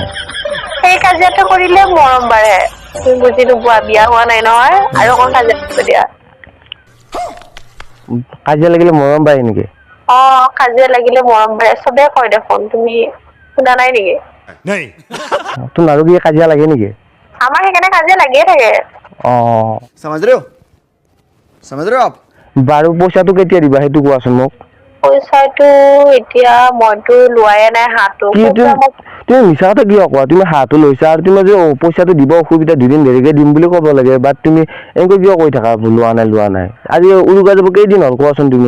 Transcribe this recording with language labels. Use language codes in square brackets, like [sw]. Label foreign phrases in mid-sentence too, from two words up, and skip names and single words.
[as] সেই কাজিয়াটো কৰিলে মৰম বাঢ়ে তুমি বুজি নোপোৱা বিয়া হোৱা নাই নহয় আৰু অকণ কাজিয়া কৰিব দিয়া কাজিয়া লাগিলে মৰম বাঢ়ে নেকি কাজিয়া লাগিলে মৰম বাঢ়ে চবে কয় দেখোন তুমি শুনা নাই নেকি তোৰ আৰু কি কাজিয়া লাগে নেকি আমাৰ সেইকাৰণে কাজিয়া লাগিয়ে থাকে [hi] समझ रहे हो आप [as] বাৰু পইচাটো কেতিয়া দিবা সেইটো কোৱাচোন মোক পইচাটো এতিয়া মইতো লোৱাই নাই হাঁহটো তুমি মিছা কথা কিয় কোৱা তুমি হাঁহটো লৈছা আৰু তুমি যে পইচাটো দিব অসুবিধা 2 দিন দেৰিকে দিম বুলি ক'ব লাগে বাট তুমি এনেকৈ কিয় কৈ থাকা লোৱা নাই আজি উৰুকা যাব কেইদিন হ'ল কোৱাচোন তুমি